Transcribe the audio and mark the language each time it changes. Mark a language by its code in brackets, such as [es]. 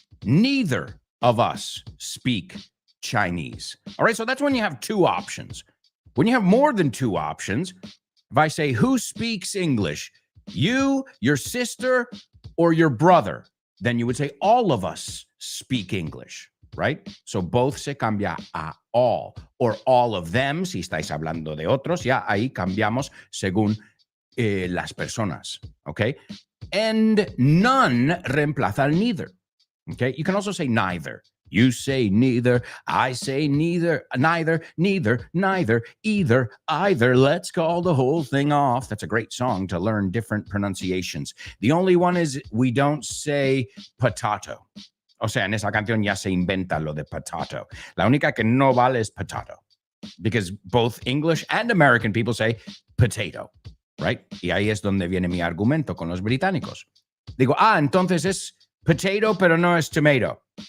[en] Neither of us speak Chinese. All right, so that's when you have two options. When you have more than two options, if I say, who speaks English? You, your sister, or your brother? Then you would say, all of us speak English. Right? So both [es] se cambia a all, [en] or all of them, [es] si estáis hablando de otros, ya ahí cambiamos según las personas, okay? [en] And none [es] reemplaza al [en] neither, okay? You can also say neither. You say neither, I say neither, neither, either, either. Let's call the whole thing off. That's a great song to learn different pronunciations. The only one is we don't say potato. [es] O sea, en esa canción ya se inventa lo de potato. La única que no vale es potato. [en] Because both English and American people say potato, right? [es] Y ahí es donde viene mi argumento con los británicos. Digo, entonces es potato, pero no es tomato.